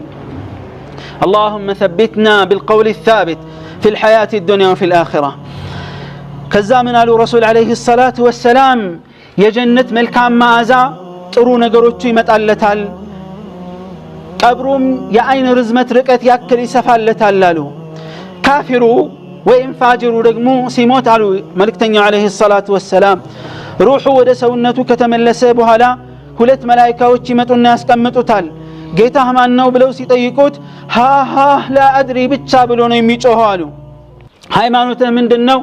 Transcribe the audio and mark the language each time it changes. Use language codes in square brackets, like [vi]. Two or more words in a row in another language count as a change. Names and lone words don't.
[ar] اللهم ثبتنا بالقول الثابت في الحياة الدنيا وفي الآخرة. كذا من قالوا رسول عليه الصلاة والسلام [am] የጀነት መልካም መዓዛ ጥሩ ነገሮች ይመጣለታል ቀብሩም የአይን ርዝመት ርቀት ያክል ይሰፋለታል አሉ። ካፊሩ ወይም ፋጅሩ ደግሞ ሲሞት አሉ መልእክተኛው አለይሂ ሰላቱ ወሰላም ሩሑ ወደ ሰውነቱ ከተመለሰ በኋላ ሁለት መላእክቶች ይመጡና ያስቀምጡታል። ጌታህ ማን ነው ብለው ሲጠይቁት ሃሃ [ar] لا أدري [am] ብቻ ብሎ ነው የሚጮኸው አሉ። ሃይማኖት ምንድነው?